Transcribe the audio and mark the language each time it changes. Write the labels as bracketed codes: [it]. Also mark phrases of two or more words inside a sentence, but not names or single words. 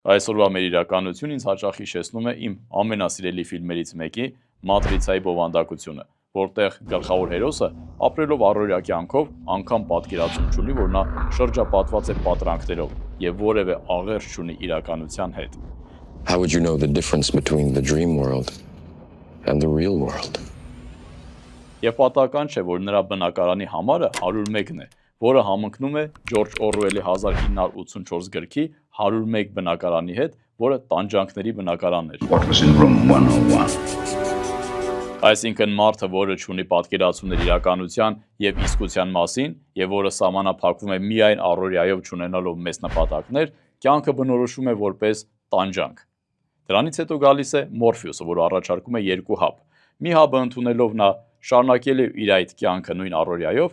[hy] Այսօրվա մեր իրականություն ինձ հաճախ հիշեցնում է իմ ամենասիրելի ֆիլմերից մեկի Մատրիցայի բովանդակությունը, որտեղ գլխավոր հերոսը ապրելով առօրյա կյանքով անգամ պատկերացում չունի, որ նա շրջապատված է պատրանքներով եւ որևէ աղերս չունի իրականության հետ։ [en] How would you know the difference between the dream world and the real world? [hy] Եվ պատահական չէ, որ նրա բնակարանի համարը 101-ն է, որը համընկնում է Ջորջ Օրուելի 1984 գրքի 101 բնակարանի հետ, որը տանջանքների բնակարանն էր։ [en] What was in room 101? [hy] Այսինքն մարդը, որը չունի պատկերացումներ իրականության եւ իսկության մասին, եւ որը սահմանափակվում է միայն առօրյայով չունենալով մեծ նպատակներ, կյանքը բնորոշում է որպես տանջանք։ Դրանից հետո գալիս է Մորֆեուսը, որը առաջարկում է երկու հապ։ Մի հաբը ընդունելով նա շարունակել է իր այդ կյանքը նույն առօրյայով,